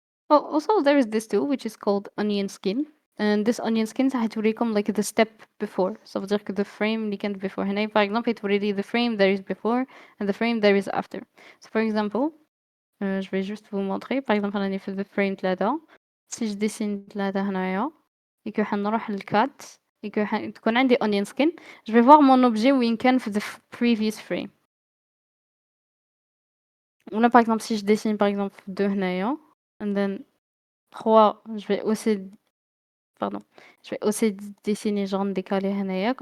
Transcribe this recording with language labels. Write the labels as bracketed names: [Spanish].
[English] Oh, also there is this tool which is called onion skin. And this onion skin [Arabic] هتوريكم [English] like the step before. So [French] dire que [English] the frame [Arabic] اللي كانت [English] before. [Arabic] هنا [French] par exemple [Arabic] يتوريلي [English] the frame there is before and the frame there is after. So for example, [French] je vais juste vous montrer. Par exemple [Arabic] أنا في [English] the frame 3. [French] Si je dessine 3 [Arabic] هنايا [French] et que [Arabic] حنروح للcut [French] et que [Arabic] تكون عندي [French] onion skin, je vais voir mon objet [Arabic] وين كان في [English] the previous frame. [French] Ou là par exemple si je dessine par exemple 2 [Arabic] هنايا [English] and then [French] 3, je vais aussi pardon, je vais aussi dessiner genre décalé هنايا.